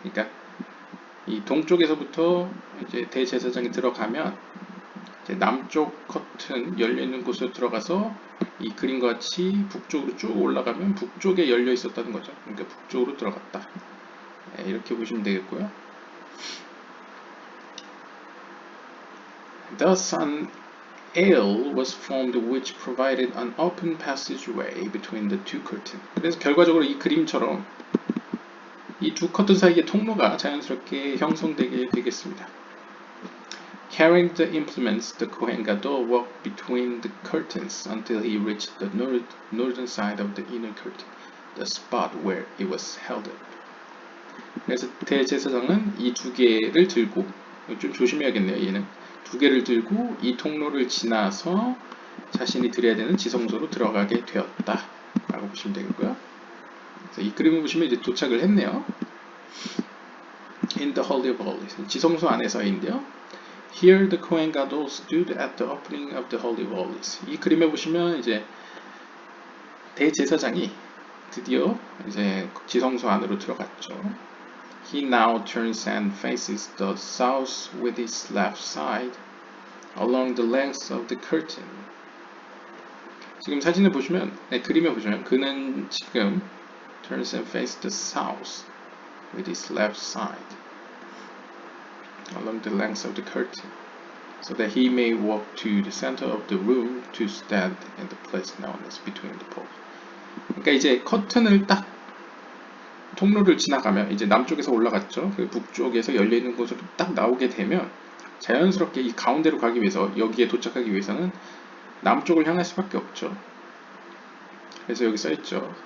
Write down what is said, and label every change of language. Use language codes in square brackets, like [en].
[ko] 그러니까 이 동쪽에서부터 이제 대제사장이 들어가면 이제 남쪽 커튼 열려 있는 곳으로 들어가서 이 그림과 같이 북쪽으로 쭉 올라가면 북쪽에 열려 있었다는 거죠. 그러니까 북쪽으로 들어갔다. 이렇게 보시면 되겠고요. [en] Thus an aisle was formed which provided an open passageway between the two curtains. [ko] 그래서 결과적으로 이 그림처럼 이 두 커튼 사이의 통로가 자연스럽게 형성되게 되겠습니다. [en] Carrying the implements, the Kohen Gadol walked between the curtains until he reached the northern side of the inner curtain, the spot where it was held up. [ko] 그래서 대제사장은 이 두 개를 들고, 좀 조심해야겠네요. 얘는 두 개를 들고 이 통로를 지나서 자신이 드려야 되는 지성소로 들어가게 되었다 라고 보시면 되겠고요. 그래서 이 그림을 보시면 이제 도착을 했네요. [en] In the Holy of Holies, [ko] 지성소 안에서인데요. [en] Here the Kohen Gadol stood at the opening of the Holy of Holies. [ko] 이 그림에 보시면 이제 대제사장이 드디어 이제 지성소 안으로 들어갔죠. [en] He now turns and faces the south with his left side along the length of the curtain. [ko] 지금 사진을 보시면, 그림에 보시면 그는 지금 [en] turns and faces the south with his left side along the length of the curtain, so that he may walk to the center of the room to stand in the place known as between the poles. [ko] 그러니까 이제 커튼을 딱 통로를 지나가면 이제 남쪽에서 올라갔죠. 그 북쪽에서 열려 있는 곳으로 딱 나오게 되면 자연스럽게 이 가운데로 가기 위해서 여기에 도착하기 위해서는 남쪽을 향할 수밖에 없죠. 그래서 여기 써 있죠.